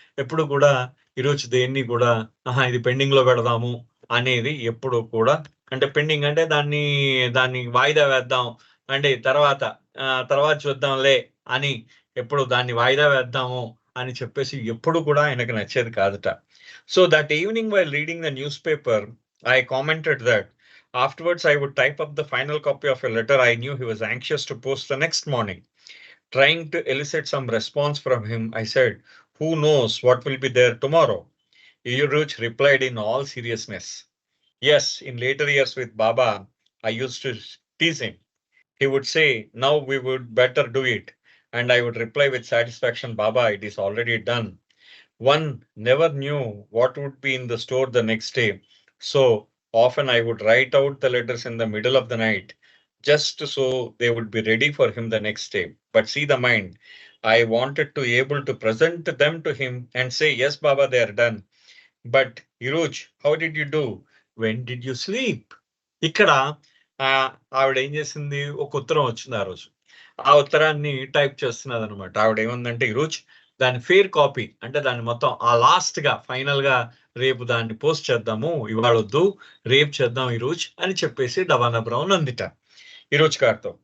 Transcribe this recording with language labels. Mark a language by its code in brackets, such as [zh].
[te] ఎప్పుడు కూడా ఈరోజు దేన్ని కూడా ఇది పెండింగ్ లో పెడదాము అనేది ఎప్పుడు కూడా, అంటే పెండింగ్ అంటే దాన్ని వాయిదా వేద్దాం, అంటే తర్వాత చూద్దాంలే అని ఎప్పుడు దాన్ని వాయిదా వేద్దాము అని చెప్పేసి ఎప్పుడు కూడా ఆయనకు నచ్చేది కాదుట. [en] So that evening while reading the newspaper I commented that afterwards I would type up the final copy of a letter I knew he was anxious to post the next morning. Trying to elicit some response from him, I said, who knows what will be there tomorrow? Yuruch replied in all seriousness, yes, in later years with Baba, I used to tease him. He would say, now we would better do it. And I would reply with satisfaction, Baba, it is already done. One never knew what would be in the store the next day. So often I would write out the letters in the middle of the night, just so they would be ready for him the next day. But see the mind. I wanted to be able to present them to him and say, yes, Baba, they are done. But Yuruch, how did you do? When did you sleep? [te] ఇక్కడ ఆవిడ ఏం చేసింది, ఒక ఉత్తరం వచ్చింది ఆ రోజు. ఆ ఉత్తరాన్ని టైప్ చేస్తున్నది అనమాట. ఆవిడ ఏముందంటే, ఈరోజు దాని ఫేర్ కాపీ, అంటే దాన్ని మొత్తం ఆ లాస్ట్ గా ఫైనల్ గా రేపు దాన్ని పోస్ట్ చేద్దాము, ఇవాళ వద్దు రేపు చేద్దాం ఈరోజు అని చెప్పేసి డవానా బ్రౌన్ అందిట ఈరోజు గారితో.